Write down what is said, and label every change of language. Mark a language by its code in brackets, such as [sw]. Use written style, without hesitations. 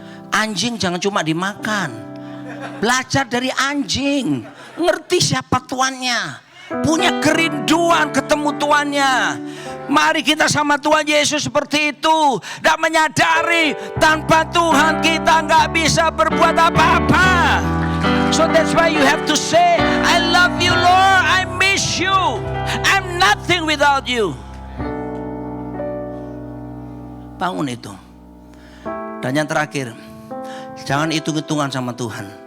[id] Anjing jangan cuma dimakan. Belajar dari anjing, ngerti siapa tuannya, punya kerinduan ketemu tuannya. Mari kita sama Tuhan Yesus seperti itu, dan menyadari tanpa Tuhan kita nggak bisa berbuat apa-apa. [en] So that's why you have to say, I love you Lord, I miss you, I'm nothing without you. [id] Bangun itu. Dan yang terakhir, jangan hitung-hitungan sama Tuhan.